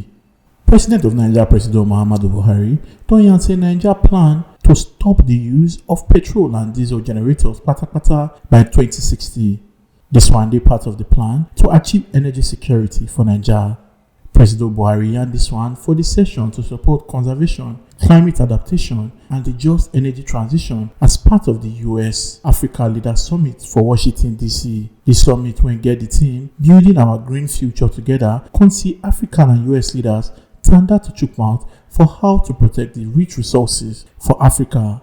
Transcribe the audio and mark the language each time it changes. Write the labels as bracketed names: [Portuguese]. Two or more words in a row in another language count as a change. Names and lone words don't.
[Nigerian Pidgin] President of Naija, President Muhammadu Buhari, don yarn say Naija plan to stop the use of petrol and diesel generators patapata by 2060. This one dey part of the plan to achieve energy security for Naija. President Buhari yarn this one for the session to support conservation, climate adaptation, and the just energy transition as part of the US Africa Leaders Summit for Washington, D.C. The summit will get the team building our green future together, can see African and US leaders tanda to chook mouth for how to protect the rich resources for Africa.